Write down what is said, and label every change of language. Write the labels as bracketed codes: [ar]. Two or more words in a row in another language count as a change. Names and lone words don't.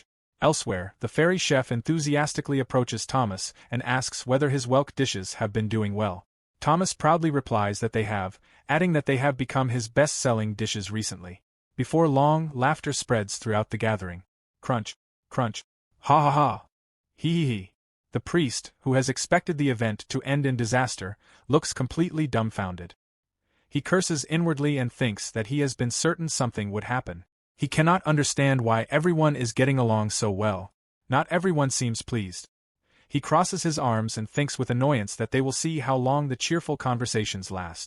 [en] Elsewhere, the fairy chef enthusiastically approaches Thomas and asks whether his whelk dishes have been doing well. Thomas proudly replies that they have, adding that they have become his best-selling dishes recently. Before long, laughter spreads throughout the gathering. Crunch, crunch, ha ha ha. Hee hee hee. The priest, who has expected the event to end in disaster, looks completely dumbfounded. He curses inwardly and thinks that he has been certain something would happen. He cannot understand why everyone is getting along so well. Not everyone seems pleased. He crosses his arms and thinks with annoyance that they will see how long the cheerful conversations last.